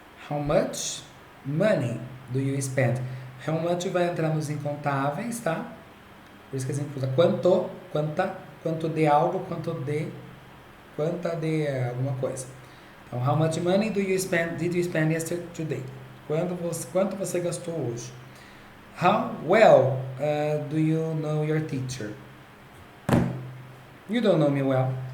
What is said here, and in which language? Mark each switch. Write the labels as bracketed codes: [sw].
[en] How much money do you spend? [pt] How much vai entrar nos incontáveis, tá? Por isso que a gente usa quanto, quanta, quanto de algo, quanta de alguma coisa. Então, [en] how much money did you spend yesterday? [pt] Quanto você gastou hoje? [en] How well do you know your teacher? You don't know me well.